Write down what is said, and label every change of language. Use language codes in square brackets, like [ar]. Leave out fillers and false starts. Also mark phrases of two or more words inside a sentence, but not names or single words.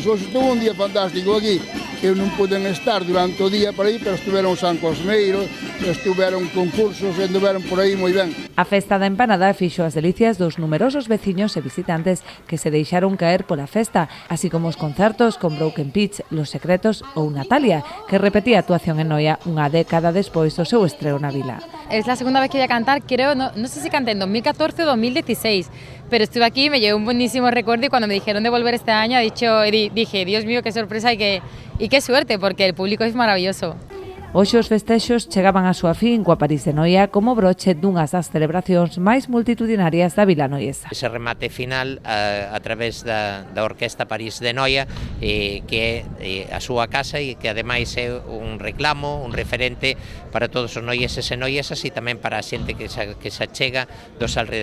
[gl] Hoxe estuvo un día fantástico aquí. Eu non puden estar durante o día por aí, pero estuveron San Cosmeiro, estuveron concursos, estuveron por aí moi ben. A festa da empanada fixo as delicias dos numerosos veciños e visitantes que se deixaron caer pola festa, así como os concertos con Broken Pitch, Los Secretos ou Natalia, que repetía a actuación en Noia unha década despois do seu estreo na vila. [es] Es la segunda vez que voy a cantar, creo, no sé si canté en 2014 o 2016, pero estuve aquí, me llevé un buenísimo recuerdo y cuando me dijeron de volver este año dije, Dios mío, qué sorpresa y qué suerte, porque el público es maravilloso. [gl] Hoxe os festexos chegaban á súa fin coa París de Noia como broche dunhas das celebracións máis multitudinarias da vila noiesa. Ese remate final a través da Orquesta París de Noia, que é a súa casa e que ademais é un reclamo, un referente para todos os noieses e noiesas e tamén para a xente que se achega dos alrededores.